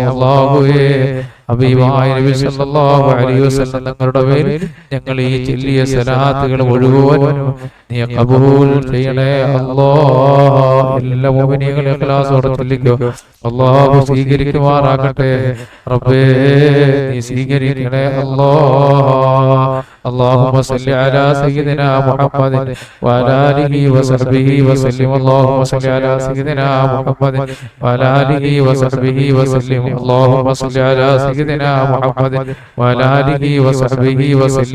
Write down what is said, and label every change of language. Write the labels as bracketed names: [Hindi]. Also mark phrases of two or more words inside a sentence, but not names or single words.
[Malayalam] അല്ലാഹുവേ, ഹബീബായ നബി [Arabic] صلى الله عليه وسلم [Malayalam] തങ്ങളുടെ മേൽ ഞങ്ങൾ ഈ ചൊല്ലിയ സലാത്തുകൾ മുഴുവനും നീ ഖബൂൽ ചെയ്യണേ അല്ലാഹ്. എല്ലാ മുഅ്മിനീങ്ങളും ഇഖ്ലാസോടെ ചൊല്ലിക്കോ. അല്ലാഹു സ്വീകരിക്കുമാറാകട്ടെ. റബ്ബേ, നീ സ്വീകരിക്കണേ അല്ലാഹ്. [Arabic] اللهم صل على سيدنا محمد وعلى آله وصحبه وسلم. اللهم صل على سيدنا محمد وعلى آله وصحبه وسلم. اللهم صل على سيدنا محمد وعلى آله وصحبه وسلم.